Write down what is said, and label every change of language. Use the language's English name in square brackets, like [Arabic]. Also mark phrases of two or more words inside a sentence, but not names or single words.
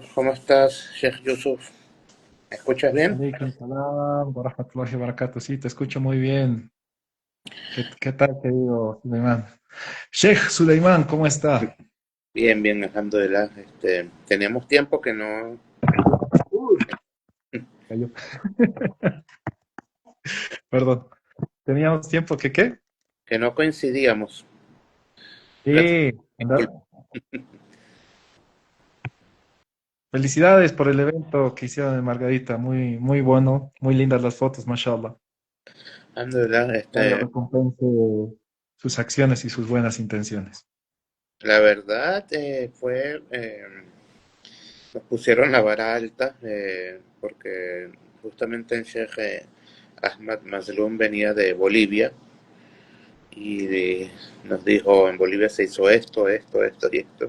[Spanish] ¿Cómo estás, Sheikh Yusuf? ¿Me escuchas bien? [Arabic] عليكم السلام ورحمة الله وبركاته. [Spanish] Sí, te escucho muy bien. ¿Qué tal, querido Suleiman? Sheikh Suleiman, ¿cómo está? Bien, bien, alhamdulillah. Teníamos tiempo que no, Uy, cayó. Perdón. ¿Teníamos tiempo que qué? coincidíamos. Sí, felicidades por el evento que hicieron en Margarita. Muy, muy bueno. Muy lindas las fotos, mashallah. Alhamdulillah, Que Allah recompense sus acciones y sus buenas intenciones. la verdad nos pusieron la vara alta porque justamente el Sheikh Ahmad Mazloum venía de Bolivia y nos dijo en Bolivia se hizo esto y esto.